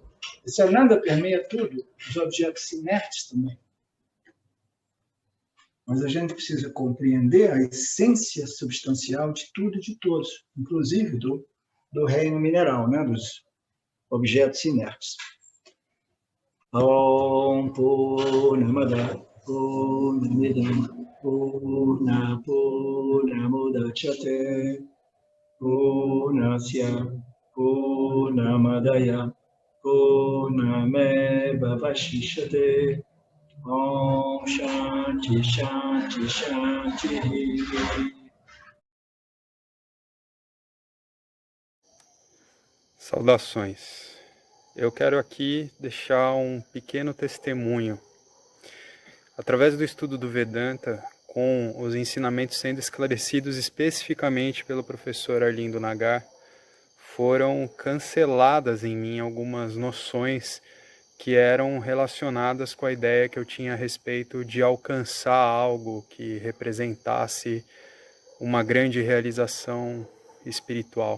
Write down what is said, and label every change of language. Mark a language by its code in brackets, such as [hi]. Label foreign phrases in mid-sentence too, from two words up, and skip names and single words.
[pt] Esse Ananda permeia tudo, os objetos inertes também. Mas a gente precisa compreender a essência substancial de tudo e de todos, inclusive do reino mineral, né? Dos objetos inertes. [sa] Om Purnamada Purnamidam Purna Purnamudachyate Purnasya Purnamadaya Purnameva Vashishyate Om Shanti Shanti Shanti. [pt] Saudações. Eu quero aqui deixar um pequeno testemunho. Através do estudo do Vedanta, com os ensinamentos sendo esclarecidos especificamente pelo professor Arlindo Nagar, foram canceladas em mim algumas noções que eram relacionadas com a ideia que eu tinha a respeito de alcançar algo que representasse uma grande realização espiritual.